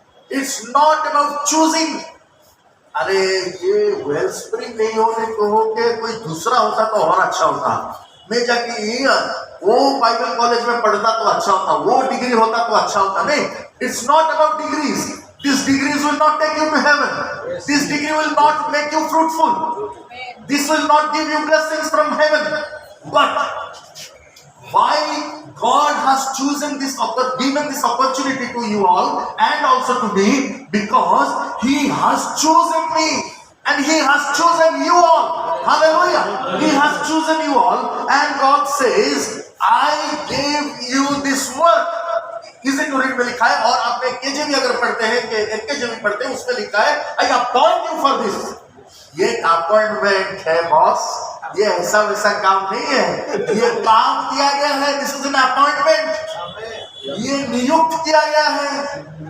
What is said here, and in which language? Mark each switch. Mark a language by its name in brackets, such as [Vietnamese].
[English] It's not about choosing. [Hindi] अरे ये well spring नहीं होने को हो के कोई दूसरा होता तो और अच्छा होता. मैं जाके वो बाइबल कॉलेज में पढ़ता तो अच्छा होता, वो डिग्री होता तो अच्छा होता. [English] नहीं, it's not about degrees. These degrees will not take you to heaven. This degree will not make you fruitful. This will not give you blessings from heaven. But why God has chosen given this opportunity to you all and also to me, because He has chosen me and He has chosen you all. Hallelujah. He has chosen you all, and God says, I gave you this work. [Hindi] इसी to read में लिखा है. और आप केजेवी अगर पढ़ते हैं, केजेवी पढ़ते हैं, उसमें लिखा है, [English] I appoint you for this. [Hindi] ये अपॉइंटमेंट है बॉस, ये ऐसा वैसा काम नहीं है. ये काम दिया गया है. [English] This is an appointment. [Hindi] ये नियुक्त किया गया है.